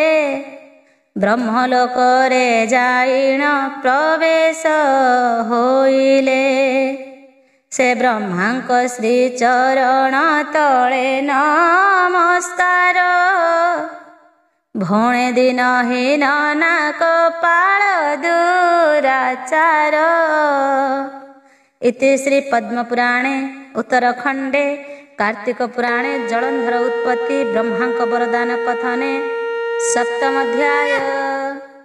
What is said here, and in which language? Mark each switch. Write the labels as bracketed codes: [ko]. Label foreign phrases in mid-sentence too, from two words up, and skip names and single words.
[or] ବ୍ରହ୍ମଲୋକରେ ଯାଇଣ ପ୍ରବେଶ ହୋଇଲେ ସେ ବ୍ରହ୍ମାଙ୍କ ଶ୍ରୀ ଚରଣ ତଳେ ନମସ୍କାର ଭଣେ ଦିନହୀନ ନା କପାଳ ଦୁରାଚାର [sa] इति श्री पद्मपुराणे उत्तरखंडे कार्तिक पुराणे जलंधर उत्पत्ति ब्रह्मांक वरदान कथने 7म अध्याय।